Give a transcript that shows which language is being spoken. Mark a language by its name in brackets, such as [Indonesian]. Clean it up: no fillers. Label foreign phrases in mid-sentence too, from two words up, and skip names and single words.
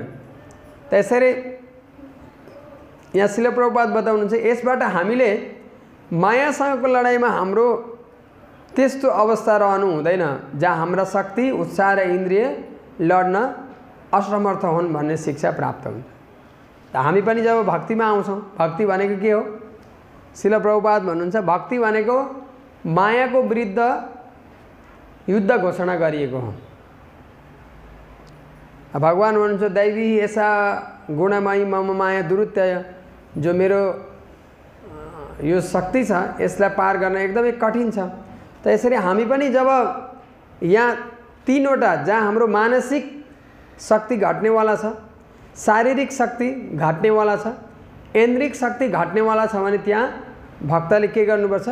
[Nepali] त्यसरी यहाँ श्रील प्रभुपाद बताउनुहुन्छ, यसबाट हामीले मायासँगको लडाइँमा हाम्रो त्यस्तो अवस्था रहनु हुँदैन जहाँ हाम्रा शक्ति, उत्साह र इन्द्रिय लड्न असमर्थ हुन् भन्ने शिक्षा प्राप्त हुन्छ। त हामी पनि जब भक्तिमा आउँछौँ, भक्ति भनेको के हो, श्रील प्रभुपाद भन्नुहुन्छ, भक्ति भनेको मायाको विरुद्ध युद्ध घोषणा गरिएको हो। भगवान भन्नुहुन्छ, [Sanskrit] दैवी ऐसा गुणमयी मम माया दुरुत्यय, [Nepali] जो मेरो यो शक्ति छ यसलाई पार गर्न एकदमै कठिन छ। त यसरी हामी पनि जब यहाँ तीनवटा जहाँ हाम्रो मानसिक शक्ति घट्नेवाला छ, शारीरिक शक्ति घट्नेवाला छ, ऐन्द्रिक शक्ति घट्नेवाला छ भने त्यहाँ भक्तले के गर्नुपर्छ?